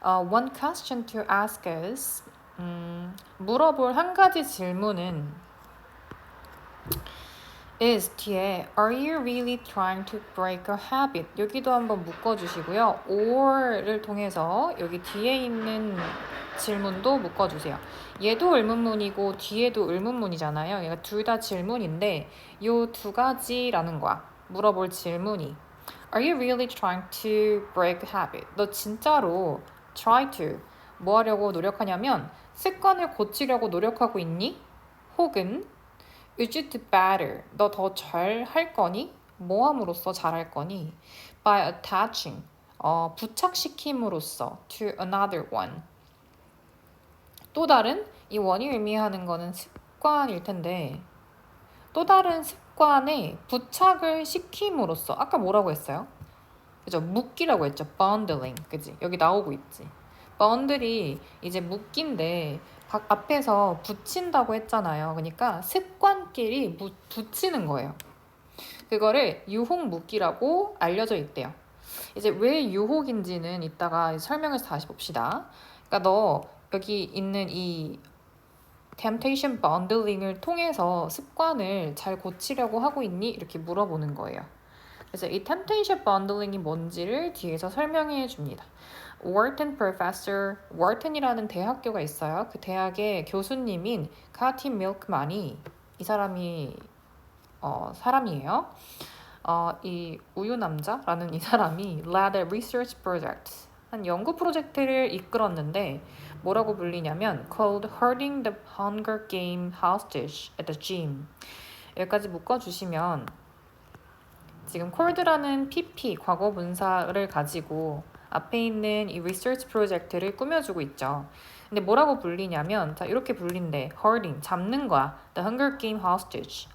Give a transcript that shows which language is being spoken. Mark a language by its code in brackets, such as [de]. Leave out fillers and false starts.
[en] one question to ask is [ko] 물어볼 한 가지 질문은 [en] is [ko] 뒤에 [en] are you really trying to break a habit? [ko] 여기도 한번 묶어주시고요. or를 통해서 여기 뒤에 있는 질문도 묶어주세요. 얘도 의문문이고 뒤에도 의문문이잖아요. 얘가 둘 다 질문인데 요 두 가지라는 거야. 물어볼 질문이 [en] Are you really trying to break a habit? [ko] 너 진짜로 [en] try to [ko] 뭐 하려고 노력하냐면 습관을 고치려고 노력하고 있니? 혹은 [en] Is it better? [ko] 너 더 잘 할 거니? 뭐 함으로써 잘 할 거니? [en] By attaching, [ko] 부착시킴으로써 [en] to another one. [ko] 또 다른 이 원이 의미하는 거는 습관일 텐데 또 다른 습관에 부착을 시킴으로써 아까 뭐라고 했어요? 그죠? 묶기라고 했죠. bundling, 그지? 여기 나오고 있지. bundle이 이제 묶기인데 앞에서 붙인다고 했잖아요. 그러니까 습관끼리 붙이는 거예요. 그거를 유혹 묶기라고 알려져 있대요. 이제 왜 유혹인지는 이따가 설명해서 다시 봅시다. 그러니까 너 여기 있는 이 temptation bundling을 통해서 습관을 잘 고치려고 하고 있니? 이렇게 물어보는 거예요. 그래서 이 temptation bundling이 뭔지를 뒤에서 설명해 줍니다. Wharton이라는 대학교가 있어요. 그 대학의 교수님인 카티 밀크만이 이 사람이 사람이에요. 이 우유 남자라는 이 사람이 [en] led a research project [ko] 한 연구 프로젝트를 이끌었는데 뭐라고 불리냐면 [en] called herding the Hunger Game hostage at the gym. [ko] 여기까지 묶어주시면 지금 cold라는 PP 과거 분사를 가지고 앞에 있는 이 research 프로젝트를 꾸며주고 있죠. 근데 뭐라고 불리냐면 자 이렇게 불린대. herding 잡는 거야. [en] The Hunger Game hostage.